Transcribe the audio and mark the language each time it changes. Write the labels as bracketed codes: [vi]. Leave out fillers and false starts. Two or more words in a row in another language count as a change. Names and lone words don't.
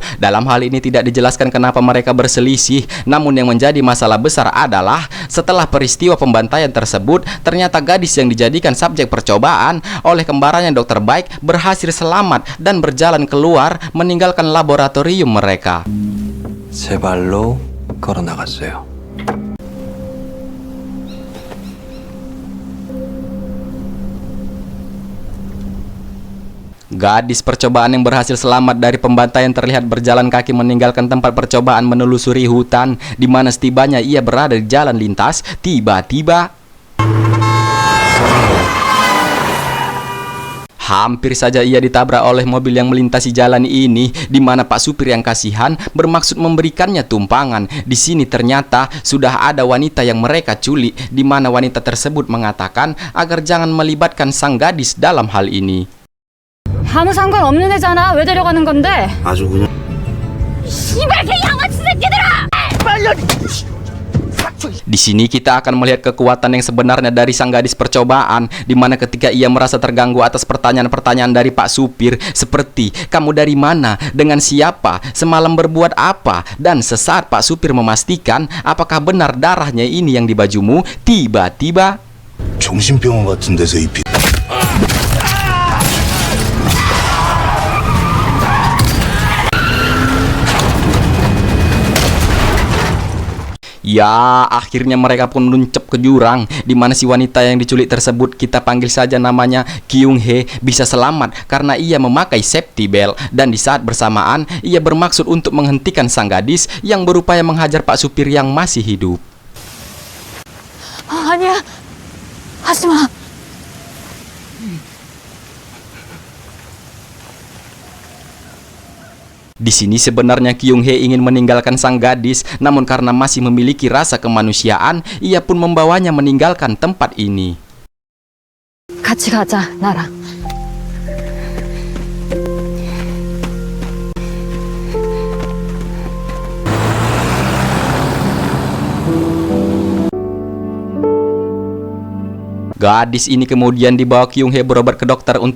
[id] Dalam hal ini tidak dijelaskan kenapa mereka berselisih, namun yang menjadi masalah besar adalah setelah peristiwa pembantaian tersebut, ternyata gadis yang dijadikan subjek percobaan oleh kembarannya Dr. Bike berhasil selamat dan berjalan keluar meninggalkan laboratorium mereka. [ko] 제 발로 걸어 나갔어요. [id] Gadis percobaan yang berhasil selamat dari pembantaian terlihat berjalan kaki meninggalkan tempat percobaan menelusuri hutan, di mana setibanya ia berada di jalan lintas, tiba-tiba hampir saja ia ditabrak oleh mobil yang melintasi jalan ini, di mana Pak Supir yang kasihan bermaksud memberikannya tumpangan. Di sini ternyata sudah ada wanita yang mereka culik, di mana wanita tersebut mengatakan agar jangan melibatkan sang gadis dalam hal ini. [ko] 아무 상관없는 애잖아. 왜 데려가는 건데? 아주 그냥 씨발 개 양아치 새끼들아! 빨리 [id] Di sini kita akan melihat kekuatan yang sebenarnya dari sang gadis percobaan, di mana ketika ia merasa terganggu atas pertanyaan-pertanyaan dari Pak Supir, seperti kamu dari mana, dengan siapa, semalam berbuat apa, dan sesaat Pak Supir memastikan apakah benar darahnya ini yang di bajumu, tiba-tiba [ko] 정신병원 같은 데서 입히 [id] ya, akhirnya mereka pun meluncep ke jurang, di mana si wanita yang diculik tersebut, kita panggil saja namanya Kyung Hee, bisa selamat karena ia memakai [en] safety belt. [id] Dan di saat bersamaan, ia bermaksud untuk menghentikan sang gadis yang berupaya menghajar Pak Supir yang masih hidup. [ko] 아니야. 하지 마. [id] Di sini sebenarnya Kyung Hee ingin meninggalkan sang gadis, namun karena masih memiliki rasa kemanusiaan, ia pun membawanya meninggalkan tempat ini. [ko] 같이 가자, 나랑. [id] Gadis ini kemudian dibawa Kyung Hee berobat ke dokter untuk